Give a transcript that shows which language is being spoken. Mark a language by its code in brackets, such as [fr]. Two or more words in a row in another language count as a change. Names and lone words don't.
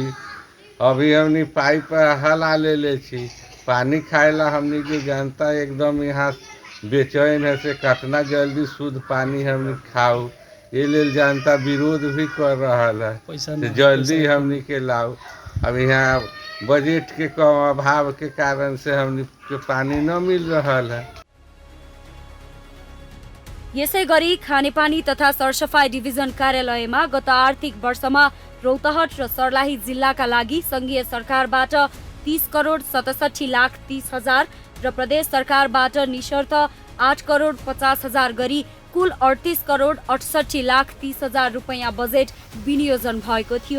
[bjj] अभी हमने पाइप हला ले छी, पानी खाएला हमने की जनता एकदम यहाँ बेचैन है से कितना जल्दी शुद्ध पानी हमने खाऊ, ये लेल जनता विरोध भी कर रहा है कि जल्दी हमने के लाओ। अब यहाँ बजट के कम अभाव के कारण से हमने के पानी न मिल रहा है। [ne] यसै गरी खानेपानी तथा सरसफाई डिभिजन कार्यालयमा गत आर्थिक वर्षमा रौतहट र सर्लाही जिल्लाका लागि संघीय सरकारबाट 30,67,30,00,000 र प्रदेश सरकारबाट निशर्त 8,50,00,000 गरी कुल 38,68,30,00,000 रुपैयाँ बजेट विनियोजन भएको थियो।